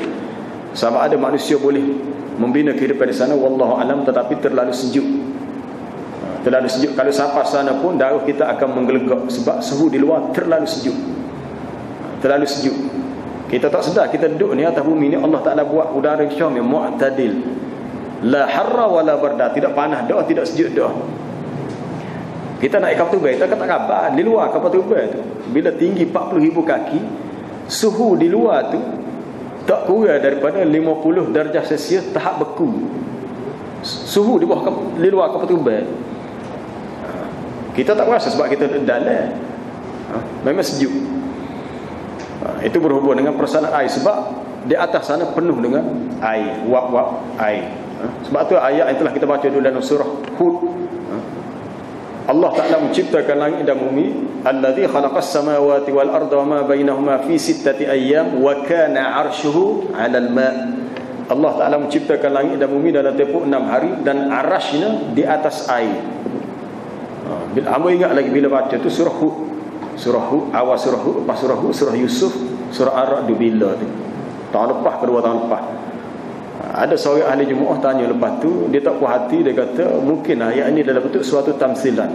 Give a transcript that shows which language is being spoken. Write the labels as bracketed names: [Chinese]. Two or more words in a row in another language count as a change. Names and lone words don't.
[Malay] Sama ada manusia boleh membina kehidupan di sana, [Arabic] والله أعلم, [Malay] tetapi terlalu sejuk. Terlalu sejuk. Kalau sampai sana pun darah kita akan menggelegak, sebab suhu di luar terlalu sejuk. Terlalu sejuk. Kita tak sedar kita duduk ni atas bumi ni, Allah Ta'ala buat udara syam yang mu'tadil, [Arabic] لا حر ولا برد, [Malay] tidak panas dah, tidak sejuk dah. Kita naik kapal terbang, kita kata khabar di luar kapal terbang tu, bila tinggi 40,000 kaki, suhu di luar tu tak kurang daripada 50 darjah Celsius tahap beku. Suhu di bawah di luar kapal terbang. Kita tak rasa sebab kita dalam. Memang sejuk. Itu berhubung dengan persoalan air, sebab di atas sana penuh dengan air, wap-wap air. Sebab tu ayat yang telah kita baca dulu dalam surah Hud, Allah Ta'ala menciptakan langit dan bumi, [Arabic] الذي خلق السماوات والأرض وما بينهما في ستة أيام وكان عرشه على الماء'. [Malay] Allah Ta'ala menciptakan langit dan bumi dalam tempoh 6 hari, dan arasy-Nya di atas air. Bila hamba ingat lagi bila baca tu surah Hud, awal surah Hud, lepas surah Hud, surah Yusuf, surah Ar-Ra'd bila tu. Tahun lepas, kedua tahun lepas. Ada seorang ahli jemaah tanya lepas tu, dia tak puas hati, dia kata mungkin ayat ini dalam bentuk suatu tamsilan.